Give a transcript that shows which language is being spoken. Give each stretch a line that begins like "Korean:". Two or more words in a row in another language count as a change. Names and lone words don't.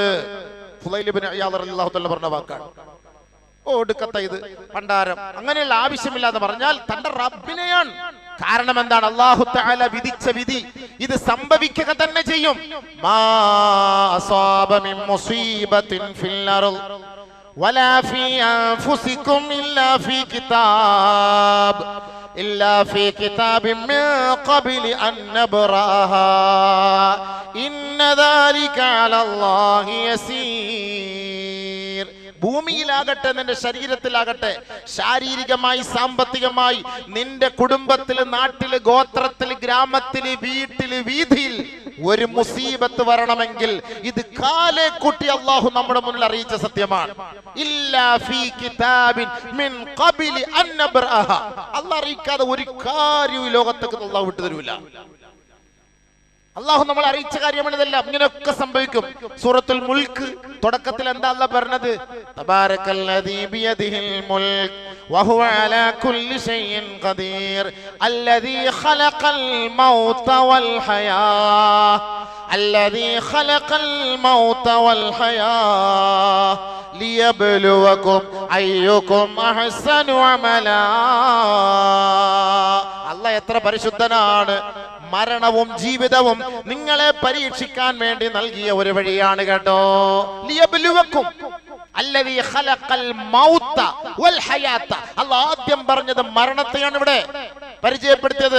Malayalam: ഫുളൈൽ ഇബ്നു ഇയാദ്
Arabic: رضي الله تعالى
Malayalam: പറഞ്ഞ വാക്കാണ്. ഒടുക്കത്ത ഇത് പണ്ടാരം, അങ്ങനെയുള്ള ആവശ്യമില്ലാതെ പറഞ്ഞാൽ തന്റെ റബ്ബിനെയാണ്. കാരണം എന്താണ്? അല്ലാഹു തആല വിധിച്ച വിധി ഇത് സംഭവിക്കുക തന്നെ ചെയ്യും.
Arabic: ما أصاب من مصيبة في الأرض ولا في أنفسكم إلا في كتاب إلا في كتاب من قبل أن نبرأها إن ذلك على الله يسير.
Malayalam: ഭൂമിയിലാകട്ടെ, നിന്റെ ശരീരത്തിലാകട്ടെ, ശാരീരികമായി, സാമ്പത്തികമായി, നിന്റെ കുടുംബത്തിൽ, നാട്ടിൽ, ഗോത്രത്തിൽ, ഗ്രാമത്തിൽ, വീട്ടിൽ, വീതിയിൽ ഒരു മുസീബത്ത് വരണമെങ്കിൽ ഇത് കാലേ കൂട്ടി അല്ലാഹു നമ്മുടെ മുന്നിൽ അറിയിച്ച സത്യമാണ്.
Arabic: إلا في كتاب من قبل أن نبرأها.
Malayalam: അല്ലാഹു അറിയിക്കാതെ ഒരു കാര്യവും ലോകത്തേക്ക് അല്ലാഹു വിട്ടു തരൂല. അല്ലാഹു നമ്മൾ അറിയിച്ച കാര്യമാണ് ഇതെല്ലാം. ഇങ്ങനെയൊക്കെ സംഭവിക്കും. സൂറത്തുൽ മുൽക്ക് തുടക്കത്തിൽ എന്താ അല്ലാഹു പറഞ്ഞത്?
Arabic: تبارك الذي بيده الملك وهو على كل شيء قدير الذي خلق الموت والحياة الذي خلق الموت والحياة ليبلوكم أيكم أحسن عملا.
Malayalam: അല്ലാഹ് എത്ര പരിശുദ്ധനാണ്. മരണവും ജീവിതവും നിങ്ങളെ പരീക്ഷിക്കാൻ വേണ്ടി നൽകിയ ഒരു വഴിയാണ് കേട്ടോ.
Arabic: ليبلوكم الذي خلق الموت والحياة.
Malayalam: അല്ലാഹ് ആദ്യം പറഞ്ഞത് മരണത്തെയാണ് ഇവിടെ പരിചയപ്പെടുത്തിയത്.